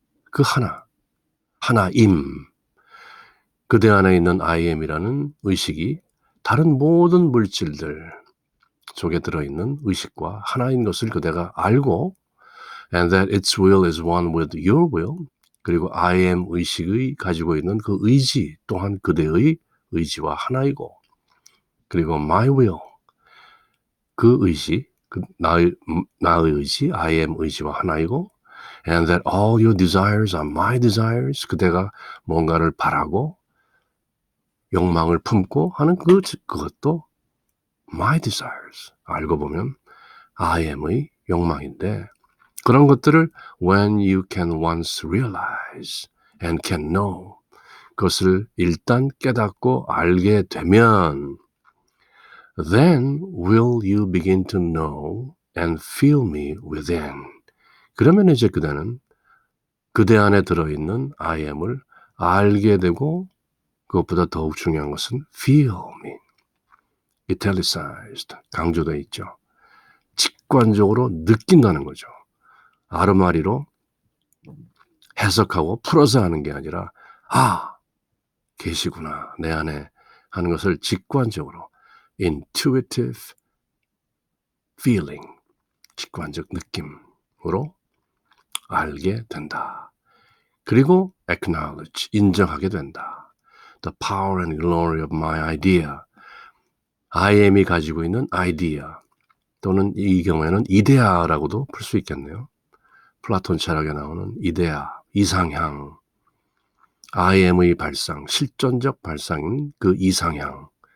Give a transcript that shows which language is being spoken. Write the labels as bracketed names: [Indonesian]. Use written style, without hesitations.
[Korean] 그 하나임. 그대 안에 있는 I am이라는 의식이 다른 모든 물질들 속에 들어있는 의식과 하나인 것을 그대가 알고 [English] and that its will is one with your will, [Korean] 그리고 I am 의식의 가지고 있는 그 의지 또한 그대의 의지와 하나이고, 그리고 my will, 그 의지, 나의 의지, I am 의지와 하나이고, [English] and that all your desires are my desires. [Korean] 그대가 뭔가를 바라고 욕망을 품고 하는 그것도 [English] my desires. [Korean] 알고 보면 I am의 욕망인데 그런 것들을 [English] when you can once realize and can know [Korean] 그것을 일단 깨닫고 알게 되면 [English] then will you begin to know and feel me within. [Korean] 그러면 이제 그대는 그대 안에 들어있는 I am을 알게 되고 그것보다 더욱 중요한 것은 [English] feel me. [Korean] italicized 강조되어 있죠. 직관적으로 느낀다는 거죠. 아르마리로 해석하고 풀어서 하는 게 아니라 계시구나 내 안에 하는 것을 직관적으로 [English] intuitive feeling [Korean] 직관적 느낌으로 알게 된다. 그리고 acknowledge 인정하게 된다. [English] The power and glory of my idea. [Korean] I am이 가지고 있는 idea 또는 이 경우에는 이데아라고도 풀 수 있겠네요. 플라톤 철학에 나오는 이데아, 이상향. I am의 발상, 실존적 발상인 그 이상향.